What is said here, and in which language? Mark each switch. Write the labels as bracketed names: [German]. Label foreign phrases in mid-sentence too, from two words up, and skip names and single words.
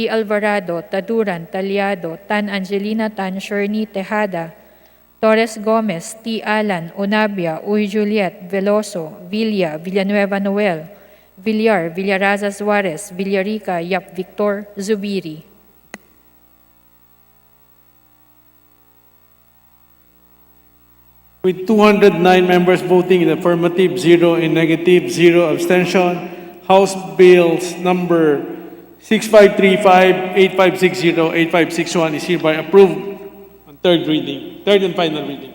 [English] Alvarado, Taduran, Talyado, Tan Angelina, Tan Sherney, Tejada, Torres Gomez, T. Alan, Onabia, Uy Juliet, Veloso, Villa, Villanueva Noel, Villar, Villaraza Suarez, Villarica, Yap Victor, Zubiri. With 209 members voting in affirmative, 0 in negative, 0 abstention, House Bills number 6535, 8560, 8561 is hereby approved on third and final reading.